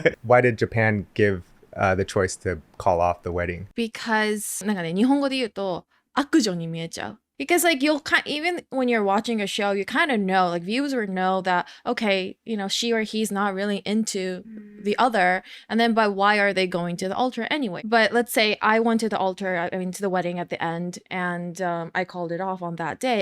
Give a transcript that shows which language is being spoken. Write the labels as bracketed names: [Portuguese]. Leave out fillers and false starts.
[English] Why did Japan give the choice to call off the wedding? Because [Japanese] なんかね、日本語で言うと悪女に見えちゃう。 [English] Because like even when you're watching a show, you kind of know, like viewers know that, okay, she or he's not really into the other, and then but why are they going to the altar anyway? But let's say I went to the altar, I mean to the wedding at the end, and I called it off on that day.